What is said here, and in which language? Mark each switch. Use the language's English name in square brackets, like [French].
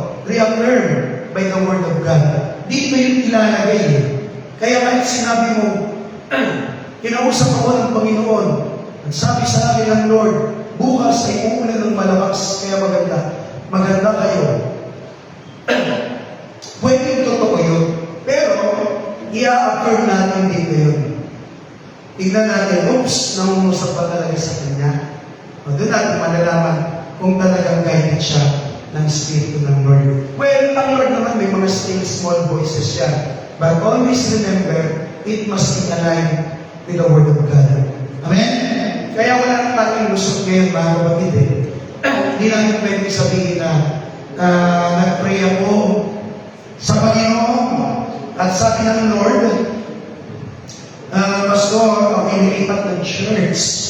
[English] Reaffirmed by the Word of God. [Filipino] Dito yung ilalagay eh. Kaya kahit sinabi mo, kinausap ako ng Panginoon, at sabi sa akin ng Lord, bukas ay uulan ng malakas, kaya maganda. Maganda kayo. Pwede yung totoo yun. Pero, i-affirm natin dito yun. Tignan natin, oops, nangungusap pa talaga sa Kanya. O doon natin malalaman kung talagang guided siya ng Espiritu ng Lord. Well, ang Lord naman may mga still small voices siya. [English] But always remember, it must be aligned with the Word of God. Amen? [Filipino] Kaya wala nang tayong lusot ngayon, mga kapatid eh. Hindi namin pwede sabihin na nag-pray ako sa Panginoon at sabi ng Lord, Pastor, ako inilipat ng church.